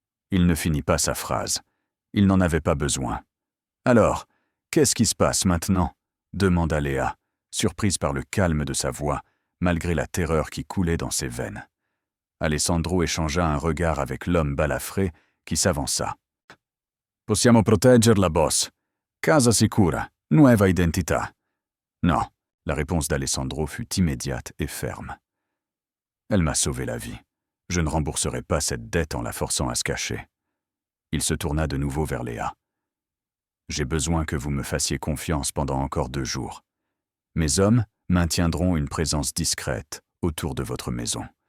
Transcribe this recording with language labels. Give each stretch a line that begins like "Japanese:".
French: Il ne finit pas sa phrase. Il n'en avait pas besoin. Alors, qu'est-ce qui se passe maintenant? Demanda Léa, surprise par le calme de sa voix, malgré la terreur qui coulait dans ses veines. Alessandro échangea un regard avec l'homme balafré qui s'avança.
Italian: Possiamo proteggerla, boss. Casa sicura, nuova identità.
French: Non, la réponse d'Alessandro fut immédiate et ferme. Elle m'a sauvé la vie. Je ne rembourserai pas cette dette en la forçant à se cacher. Il se tourna de nouveau vers Léa. J'ai besoin que vous me fassiez confiance pendant encore 2 jours. Mes hommes maintiendront une présence discrète autour de votre maison.